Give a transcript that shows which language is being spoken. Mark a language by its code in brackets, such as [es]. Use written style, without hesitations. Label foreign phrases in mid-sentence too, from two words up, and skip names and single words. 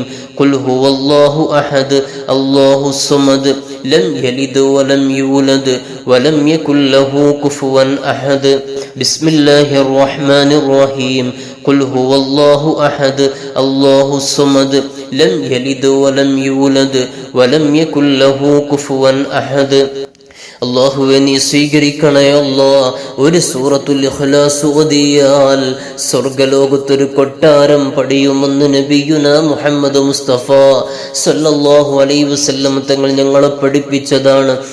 [ar] قل هو الله أحد الله الصمد لم يلد ولم يولد ولم يكن له كفوا أحد بسم الله الرحمن الرحيم قل هو الله أحد الله الصمد لم يلد ولم يولد ولم يكن له كفوا أحد [ml] അല്ലാഹുവേ നീ സ്വീകരിക്കണേ അല്ലാഹ്. ഒരു സൂറത്തുൽ ഇഖ്ലാസ് ഓതിയാൽ സ്വർഗ്ഗലോകത്തൊരു കൊട്ടാരം പണിയുമെന്ന് [ar] نبينا محمد مصطفى صلى الله عليه وسلم [ml] തങ്ങൾ ഞങ്ങളെ പഠിപ്പിച്ചതാണ്.